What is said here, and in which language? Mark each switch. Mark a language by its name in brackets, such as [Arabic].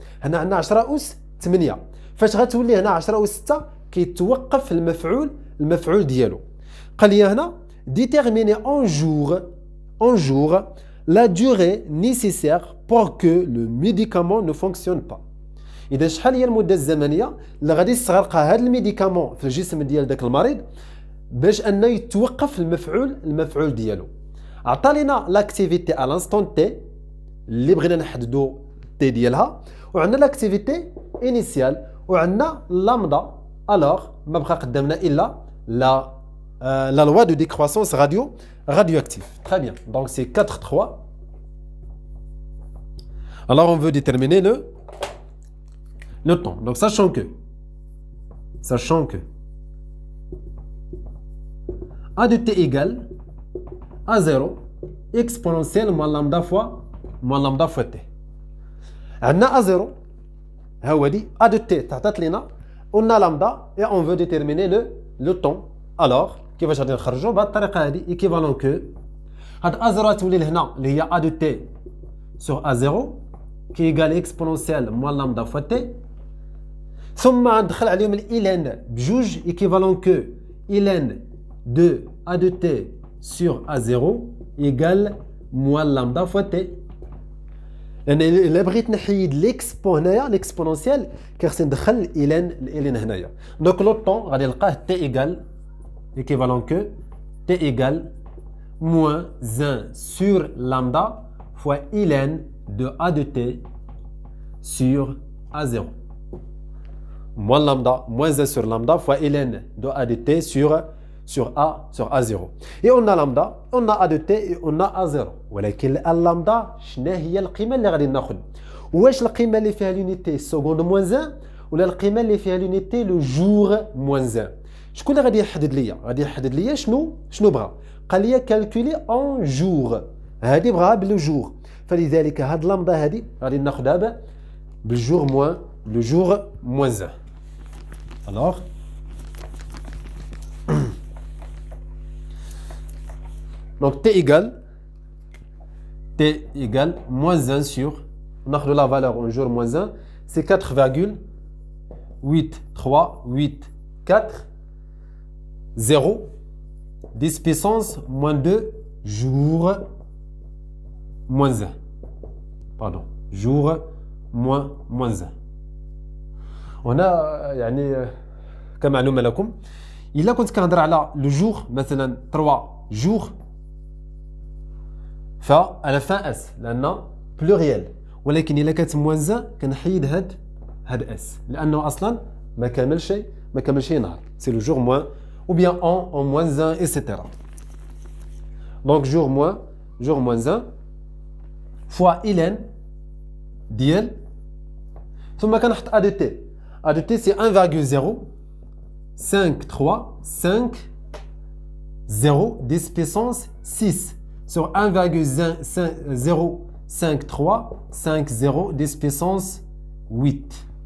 [Arabic] هنا عندنا 10 أس 8 فاش غتولي هنا 10 أس 6 كيتوقف المفعول ديالو. قال لي هنا [French] déterminer en jour la durée nécessaire pour que le médicament ne fonctionne pas. [Arabic] إذا شحال هي المدة الزمنية اللي غادي يستغرقها هذا الميديكامون في الجسم ديال داك المريض باش انه يتوقف المفعول ديالو. عطى لنا لاكتيفيتي على لانستون تي اللي بغينا نحددوا تي ديالها وعندنا لاكتيفيتي انيسيال وعندنا لامدا. الوغ ما بقى قدامنا الا [French] la loi de décroissance radioactive. Très bien. Donc c'est 4.3. Alors on veut déterminer le temps. Donc sachant que A de t égale A0 exponentielle moins lambda fois t. On a A0 A de T, on a lambda et on veut déterminer le temps. Alors, qui va chercher le équivalent que A de T sur A0 qui est égal à exponentielle moins lambda fois T. [Arabic] ثم ندخل عليهم [French] ln [Arabic] بجوج [French] équivalent que ln de A de T sur A0 égale moins lambda fois T. [Arabic] لأن بغيت نحيد l'exponentielle كيخصني ندخل ln هنايا. [French] Donc le temps [Arabic] غادي نلقاه [French] T égale équivalent que T égale moins 1 sur lambda fois ln de A de T sur A0. Moins lambda, moins 1 sur lambda fois ln de A de T sur A0. Et on a lambda, on a A de T et on a A0. [Arabic] ولكن اللامدا شنو هي القيمة اللي غادي ناخذ؟ واش القيمة اللي فيها [French] l'unité seconde moins 1 [Arabic] ولا القيمة اللي فيها [French] l'unité le jour moins 1؟ [Arabic] شكون اللي غادي يحدد ليا؟ غادي يحدد ليا شنو بغا؟ قال لي كالكولي اون جور. هذه بغاها بلو جور. فلذلك هاد اللامدا هذه غادي ناخذها بالجور موان لو جور موان 1. [French] Alors donc T égale moins 1 sur, on a la valeur en jour moins 1, c'est 4,8384 0 10 puissance moins 2 jours moins 1. Pardon, jour moins 1. On a [Arabic] يعني كمعلومة لكم إلا كنت كنهضر على لو جور مثلا 3 jours فعلى fin اس لأنه بلوريال، ولكن إلا كانت موان 1 كنحيد هاد اس لأنه أصلا ما كاملش نهار. [French] سي لو جور موان ou bien en moins 1 etc. Donc jour moins 1 fois ln [Arabic] ديال ثم كنحط [French] A de T. A de T c'est 1,05350 10 puissance 6 sur 1,05350 10 puissance 8.